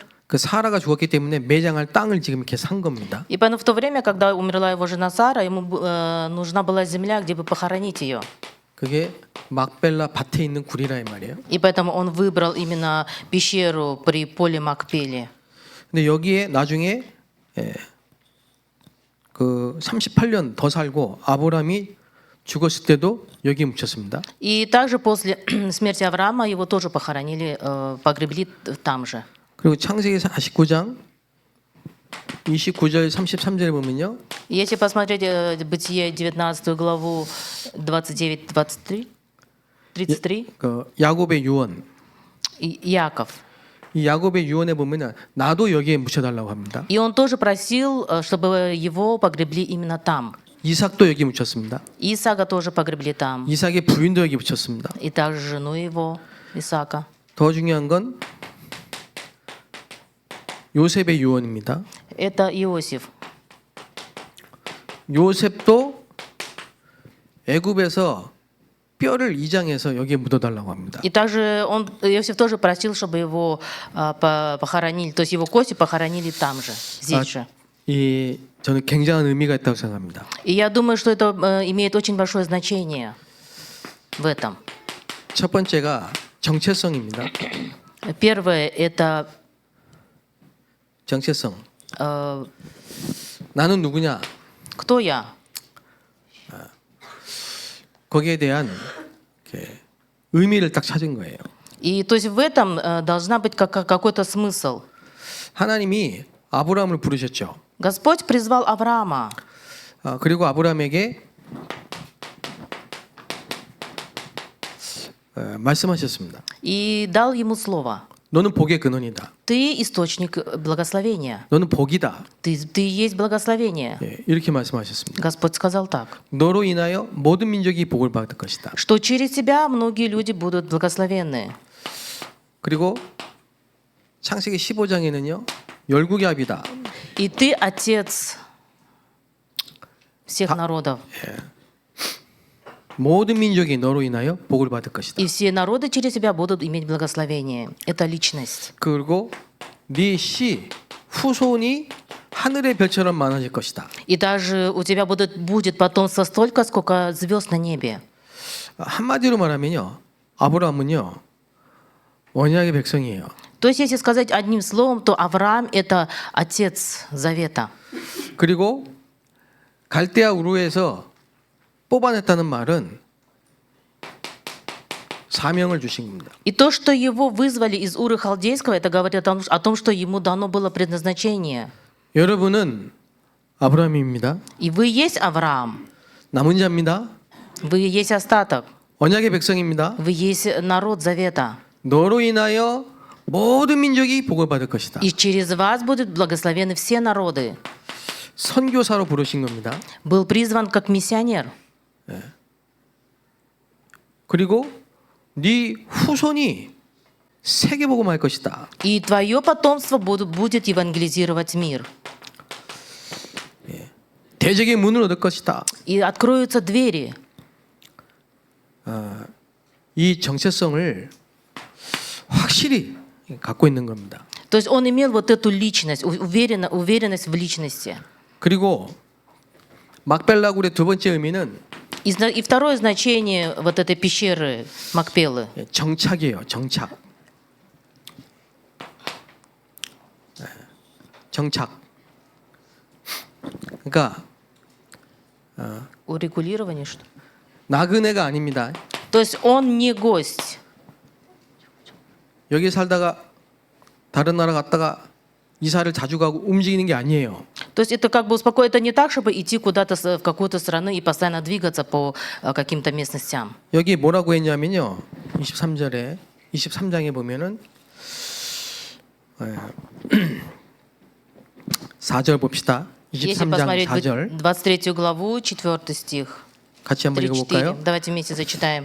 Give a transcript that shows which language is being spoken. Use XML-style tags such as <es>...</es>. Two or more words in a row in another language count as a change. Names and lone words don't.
<ko>그 사라가 죽었기 때문에 매장할 땅을 지금 이렇게 산 겁니다.</ko> <ru>И поэтому в то время, когда умерла его жена Сара, ему нужна была земля, где бы похоронить ее.</ru> <ko>그게 막벨라 밭에 있는 굴이라 이 말이에요.</ko> <ru>И поэтому он выбрал именно пещеру при поле Макпеле.</ru> <ko>근데 여기에 나중에 그 38년 더 살고 아브라함이 죽었을 때도 여기에 묻혔습니다.</ko> <ru>И также после смерти Авраама его тоже похоронили, погребли там же.</ru> <ko>그리고 창세기 49장 29절 33절에 보면요.</ko> <ru>Если посмотреть Бытие 19 главу 29-33, 33,</ru> <ko>그 야곱의 유언.</ko> <ru>Яков.</ru> <ko>이 야곱의 유언에 보면 나도 여기에 묻혀달라고 합니다.</ko> <ru>И он тоже просил, чтобы его погребли именно там.</ru> <ko>이삭도 여기 묻혔습니다.</ko> <ru>Исаака тоже погребли там.</ru> <ko>이삭의 부인도 여기 묻혔습니다.</ko> <ru>И также жену его, Исаака.</ru> <ko>더 중요한 건 요셉의 유언입니다.</ko> <ru>Это Иосиф.</ru> <ko>요셉도 애굽에서 뼈를 이장해서 여기에 묻어달라고 합니다.</ko> <ru>И также Иосиф тоже просил, чтобы его похоронили, то есть его кости похоронили там же, здесь же.</ru> <ko>저는 굉장한 의미가 있다고 생각합니다.</ko> <ru>И я думаю, что это имеет очень большое значение в этом.</ru> <ko>첫 번째가 정체성입니다.</ko> <ru>Первое — это</ru> <ko>정체성. 나는 누구냐?</ko> <ru>кто я?</ru> <ko>거기에 대한 의미를 딱 찾은 거예요.</ko> <ru>И то есть в этом должна быть какой-то смысл.</ru> <ko>하나님이 아브라함을 부르셨죠.</ko> <ru>Господь призвал Авраама.</ru> <ko>그리고 아브라함에게 말씀하셨습니다.</ko> <ru>И дал ему слово.</ru> <ko>너는 복의 근원이다.</ko> <ru>Ты источник благословения.</ru> <ko>너는 복이다.</ko> <ru>Ты есть благословение.</ru> <ko>예, 이렇게 말씀하셨습니다.</ko> <ru>Господь сказал так,</ru> <ko>너로 인하여 모든 민족이 복을 받을 것이다.</ko> <ru>что через тебя многие люди будут благословенны.</ru> <ko>그리고 창세기 15장에는요. 열국의 합이다.</ko> <ru>И ты отец всех народов.</ru> <ko>모든 민족이 너로 인하여 복을 받을 것이다.</ko> <ru>И все народы через тебя будут иметь благословение. Это личность.</ru> <ko>그리고 네 씨 후손이 하늘의 별처럼 많아질 것이다.</ko> <ru>И даже у тебя будет потомство столько, сколько звезд на небе.</ru> <ko>한마디로 말하면요. 아브라함은요. 언약의 백성이에요.</ko> <ru>То есть, если сказать одним словом, то Авраам – это отец завета.</ru> <ko>그리고 갈대아 우르에서 뽑아냈다는 말은 사명을 주신 겁니다.</ko> <ru>И то, что его вызвали из Уры Халдейского, это говорит о том, что ему дано было предназначение.</ru> <ko>여러분은 아브라함입니다.</ko> <ru>И вы есть Авраам,</ru> <ko>남은 자입니다.</ko> <ru>вы есть остаток,</ru> <ko>언약의 백성입니다.</ko> <ru>вы есть народ завета.</ru> <ko>너로 인하여 모든 민족이 복을 받을 것이다.</ko> <ru>И через вас будут благословены все народы.</ru> <ko>선교사로 부르신 겁니다.</ko> <ru>Был призван как миссионер.</ru> <ko>그리고 네 후손이 세계 복음할 것이다.</ko> <ru>И твое потомство будет евангелизировать мир.</ru> <ko>대적의 문을 얻을 것이다.</ko> <ru>И откроются двери.</ru> <ko>이 정체성을 확실히 갖고 있는 겁니다.</ko> <ru>То есть он имел вот эту личность, уверенность в личности.</ru> <ko>그리고 막벨라굴의 두 번째 의미는</ko> <ru>И второе значение вот этой пещеры Макпелы</ru> <ko>정착이에요. 정착. 정착. 그러니까</ko> <ru>урегулирование что?</ru> <ko>나그네가 아닙니다.</ko> <ru>То есть он не гость.</ru> <ko>여기 살다가 다른 나라 갔다가 이사를 자주 가고 움직이는 게 아니에요.</ko> <ru>То есть это как бы успокоить, это не так, чтобы идти куда-то в какую-то страну и постоянно двигаться по каким-то местностям.</ru> <ko>여기 뭐라고 했냐면요. 23장에 보면은 4절 봅시다.</ko> <ru>Если</ru> <ko>23장</ko> <ru>посмотреть</ru> <ko>4절</ko> <ru>23 главу, 4 стих,</ru> <ko>같이 한번 3-4. 읽어볼까요?</ko> <ru>Давайте вместе зачитаем.</ru>